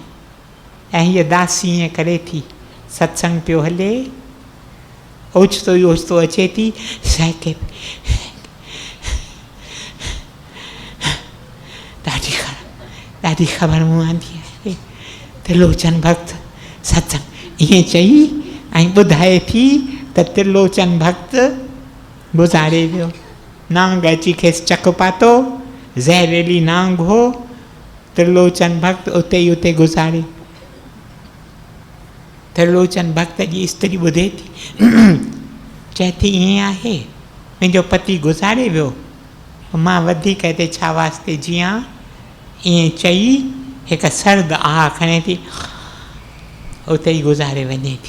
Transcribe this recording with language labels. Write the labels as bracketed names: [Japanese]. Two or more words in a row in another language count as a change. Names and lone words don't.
[Sindhi] ऐं हीअ दासी ईअं करे थी, सत्संग पियो हले, ओचितो ई ओचितो अचे थी, सहके ॾाढी ख़बर मूं आंदी आहे। त्रिलोचन भक्त सत्संग ईअं चई ऐं ॿुधाए थी त त्रिलोचन भक्त गुज़ारे वियो। नांग अची खेसि चक पातो, ज़हरीली नांग हो, त्रिलोचन भक्त उते ई उते गुज़ारे। त्रिलोचन भक्त जी स्त्री ॿुधे थी, चए थी ईअं आहे मुंहिंजो पति गुज़ारे वियो, मां वधीक हिते छा वास्ते जीअं। ईअं चई हिकु सर्द आह खणे थी, उते ई गुज़ारे वञे थी।